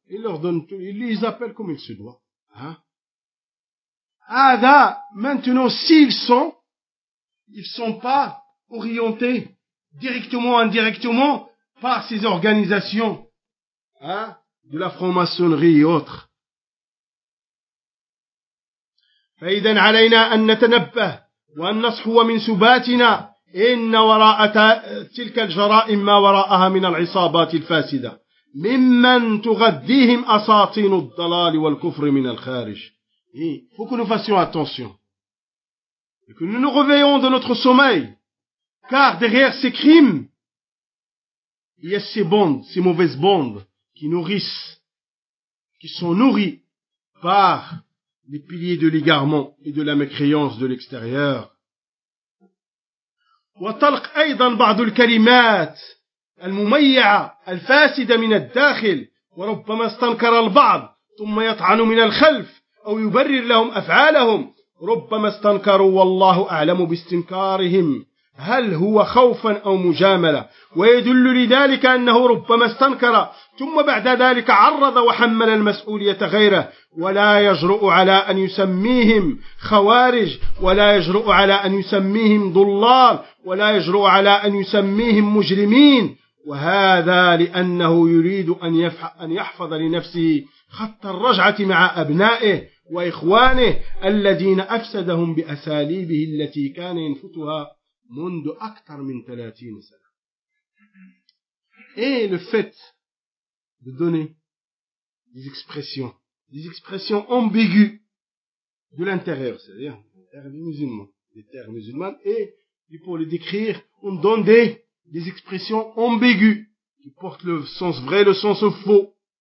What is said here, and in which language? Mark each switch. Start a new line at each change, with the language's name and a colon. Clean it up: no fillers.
French: Il leur donne tout, il les appelle comme il se doit, hein. Ada, maintenant, s'ils sont, ils sont pas orientés directement ou indirectement par ces organisations, hein, de la franc-maçonnerie et autres.
Arabic: فإذا علينا أن نتنبه وأن نصحو من سباتنا إن وراء تلك الجرائم ما وراءها من العصابات الفاسدة ممن تغذيهم أساطين الضلال والكفر من الخارج.
French: Faut que nous fassions attention et que nous nous réveillons de notre sommeil, car derrière ces crimes, il y a ces bandes, ces mauvaises bandes qui nourrissent, qui sont nourries par les piliers de l'égarement et de la mécréance de l'extérieur.
Arabic: وطلق ايضا بعض الكلمات المميعه الفاسده من الداخل وربما استنكر البعض ثم يطعن من الخلف او يبرر لهم افعالهم ربما استنكروا والله اعلم باستنكارهم هل هو خوفا او مجامله ويدل لذلك انه ربما استنكر ثم بعد ذلك عرض وحمل المسؤوليه غيره ولا يجرؤ على ان يسميهم خوارج ولا يجرؤ على ان يسميهم ضلال ولا يجرؤ على ان يسميهم مجرمين وهذا لانه يريد ان يحفظ لنفسه خط الرجعه مع ابنائه واخوانه الذين افسدهم باساليبه التي كان ينفتها منذ أكثر من 30 سنة.
French: Et le fait de donner des expressions ambiguës de l'intérieur, c'est-à-dire des termes musulmans, et pour les décrire, on donne des expressions ambiguës qui portent le sens vrai, le sens faux.